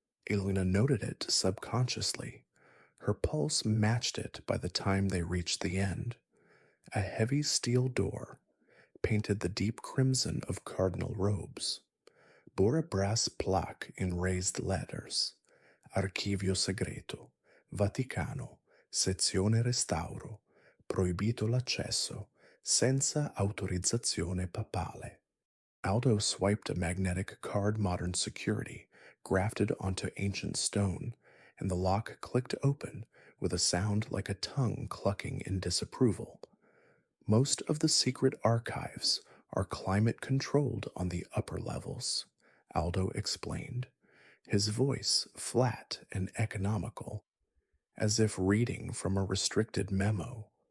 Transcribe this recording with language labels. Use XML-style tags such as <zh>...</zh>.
<en>Elena noted it subconsciously. Her pulse matched it by the time they reached the end. A heavy steel door, painted the deep crimson of cardinal robes, bore a brass plaque in raised letters,</en> <it>archivio segreto, Vaticano, sezione restauro, proibito l'accesso, senza autorizzazione papale.</it> <en>Aldo swiped a magnetic card modern security grafted onto ancient stone, and the lock clicked open with a sound like a tongue clucking in disapproval. Most of the secret archives are climate controlled on the upper levels, Aldo explained, his voice flat and economical, as if reading from a restricted memo.</en>